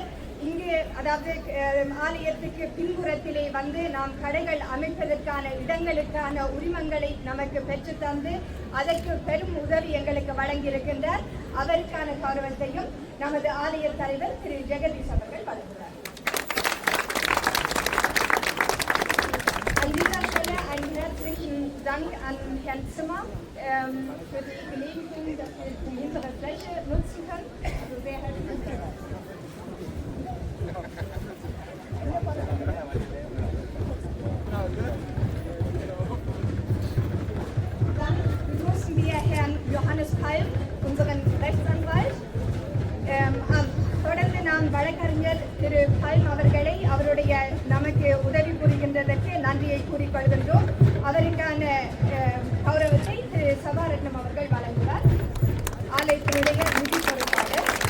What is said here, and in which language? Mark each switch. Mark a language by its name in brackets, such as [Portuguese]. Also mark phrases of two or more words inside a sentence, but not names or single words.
[Tamil] இங்கு அதாவது ஆலயத்துக்கு பின்புறத்திலே வந்து நாம் கடைகள் அமைப்பதற்கான இடங்களுக்கான உரிமங்களை நமக்கு பெற்று தந்து அதற்கு பெரும் உதவி எங்களுக்கு வழங்கியிருக்கின்றார். அவருக்கான கௌரவத்தையும் நமது ஆலய தலைவர் திரு ஜெகதீஷ் அவர்கள் வழங்குகிறார். [German] An dieser Stelle einen herzlichen Dank an Herrn Zimmer für die Genehmigung, dass wir die hintere Fläche nutzen können. Also sehr herzlichen Dank. Dann begrüßen wir Herrn Johannes Palm, unseren Rechtsanwalt. [Tamil] தொடர்ந்து நாம் வழக்கறிஞர் திரு பல்ம் அவர்களை அவருடைய நமக்கு உதவி புரிகின்றதற்கு நன்றியை கூறிக்கொள்கின்றோம். அவருக்கான கௌரவத்தை திரு சபாரத்னம் அவர்கள் வழங்குவார். ஆலயத்தினுடைய நிதி பொறுப்பாளர்.